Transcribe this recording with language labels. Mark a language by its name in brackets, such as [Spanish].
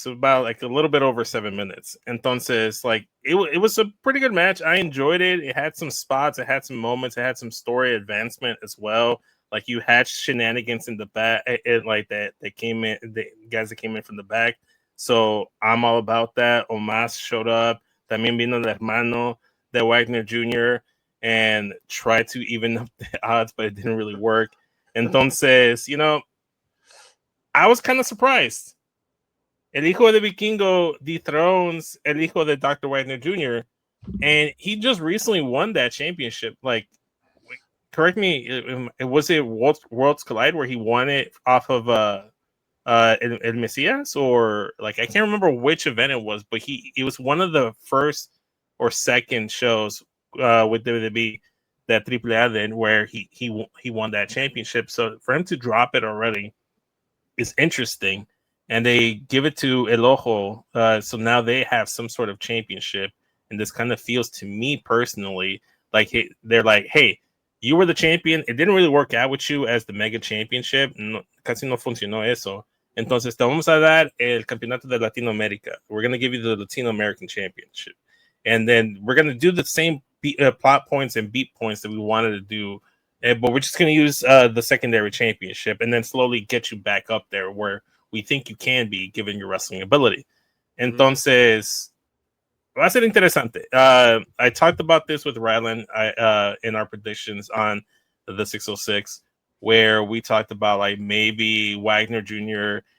[English] So about like a little bit over 7 minutes. Entonces, like it was a pretty good match. I enjoyed it. It had some spots. It had some moments. It had some story advancement as well. Like you had shenanigans in the back, like that came in. The guys that came in from the back. So I'm all about that. Omás showed up. [Spanish] También vino el hermano de Wagner Jr. [English] and tried to even up the odds, but it didn't really work. Entonces, you know, I was kind of surprised. [Spanish] El hijo de Vikingo dethrones el hijo de Dr. Wagner Jr. [English] And he just recently won that championship. Like, correct me, it was it Worlds Collide where he won it off of El Mesias, or like I can't remember which event it was, but it was one of the first or second shows with WWE that AAA did where he won that championship. So for him to drop it already is interesting, and they give it to El Ojo, so now they have some sort of championship, and this kind of feels to me personally like they're like, hey, you were the champion. It didn't really work out with you as the mega championship. [Spanish] No, casi no funcionó eso. Entonces te vamos a dar el campeonato de Latinoamérica. [English] We're going to give you the Latino American Championship, and then we're going to do the same plot points and beat points that we wanted to do. But we're just going to use the secondary championship and then slowly get you back up there where we think you can be given your wrestling ability. [Spanish] Entonces, va a ser interesante. [English] I talked about this with Rylan in our predictions on the 606, where we talked about like maybe Wagner Jr.